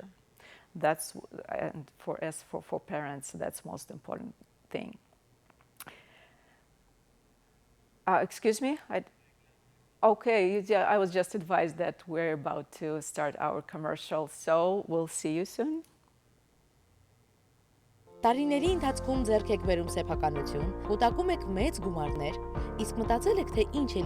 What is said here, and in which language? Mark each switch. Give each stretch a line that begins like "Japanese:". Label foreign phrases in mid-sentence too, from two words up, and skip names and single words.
English: And for parents, that's the most important thing. Excuse me? Okay, yeah, I was just advised that we're about to start our commercial, so we'll see you soon.
Armenian: Տարիների ընթացքում ձեռք եք բերում սեփականություն, կուտակում եք մեծ գումարներ, իսկ մտածել եք, թե ինչ է